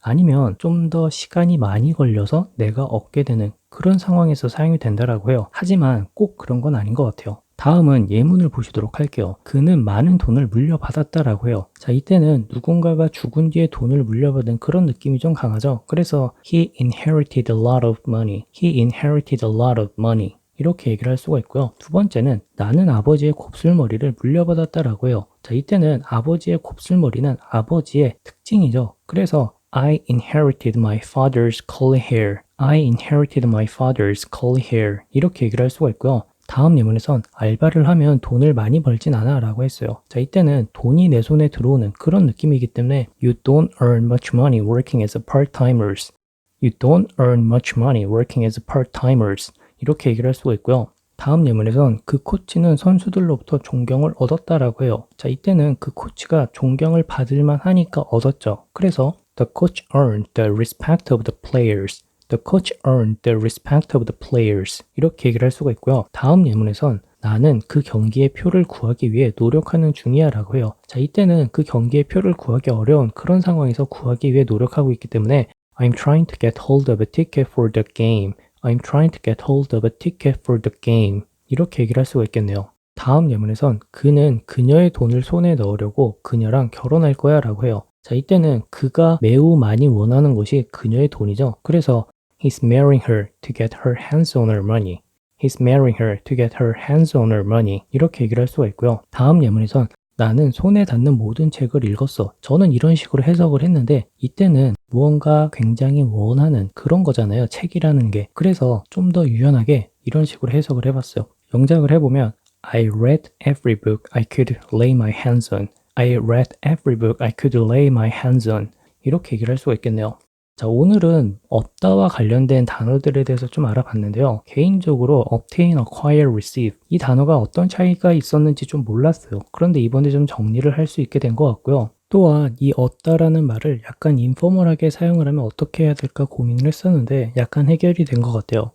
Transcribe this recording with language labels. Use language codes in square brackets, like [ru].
[ko] 아니면 좀 더 시간이 많이 걸려서 내가 얻게 되는 그런 상황에서 사용이 된다라고 해요. 하지만 꼭 그런 건 아닌 것 같아요. 다음은 예문을 보시도록 할게요. 그는 많은 돈을 물려받았다라고 해요. 자, 이때는 누군가가 죽은 뒤에 돈을 물려받은 그런 느낌이 좀 강하죠. 그래서 [en] he inherited a lot of money. He inherited a lot of money. [ko] 이렇게 얘기를 할 수가 있고요. 두 번째는 나는 아버지의 곱슬머리를 물려받았다라고 해요. 자, 이때는 아버지의 곱슬머리는 아버지의 특징이죠. 그래서 [en] I inherited my father's curly hair. I inherited my father's curly hair. [ko] 이렇게 얘기를 할 수가 있고요. 다음 예문에선 알바를 하면 돈을 많이 벌진 않아 라고 했어요. 자, 이때는 돈이 내 손에 들어오는 그런 느낌이기 때문에 [en] You don't earn much money working as a part-timers. You don't earn much money working as a part-timers. [ko] 이렇게 얘기를 할 수가 있고요. 다음 예문에선 그 코치는 선수들로부터 존경을 얻었다라고 해요. 자, 이때는 그 코치가 존경을 받을만 하니까 얻었죠. 그래서 [en] The coach earned the respect of the players. The coach earned the respect of the players. [ko] 이렇게 얘기를 할 수가 있고요. 다음 예문에선 나는 그 경기의 표를 구하기 위해 노력하는 중이야 라고 해요. 자, 이때는 그 경기의 표를 구하기 어려운 그런 상황에서 구하기 위해 노력하고 있기 때문에 [en] I'm trying to get hold of a ticket for the game. I'm trying to get hold of a ticket for the game. [ko] 이렇게 얘기를 할 수가 있겠네요. 다음 예문에선 그는 그녀의 돈을 손에 넣으려고 그녀랑 결혼할 거야 라고 해요. 자, 이때는 그가 매우 많이 원하는 것이 그녀의 돈이죠. 그래서 [en] He's marrying her to get her hands on her money. He's marrying her to get her hands on her money. [ko] 이렇게 얘기를 할 수가 있고요. 다음 예문에선 나는 손에 닿는 모든 책을 읽었어. 저는 이런 식으로 해석을 했는데 이때는 무언가 굉장히 원하는 그런 거잖아요. 책이라는 게. 그래서 좀 더 유연하게 이런 식으로 해석을 해봤어요. 영작을 해보면 [en] I read every book I could lay my hands on. I read every book I could lay my hands on. [ko] 이렇게 얘기를 할 수가 있겠네요. 자, 오늘은 얻다와 관련된 단어들에 대해서 좀 알아봤는데요. 개인적으로 obtain, acquire, receive 이 단어가 어떤 차이가 있었는지 좀 몰랐어요. 그런데 이번에 좀 정리를 할 수 있게 된 것 같고요. 또한 이 얻다라는 말을 약간 인포멀하게 사용을 하면 어떻게 해야 될까 고민을 했었는데 약간 해결이 된 것 같아요.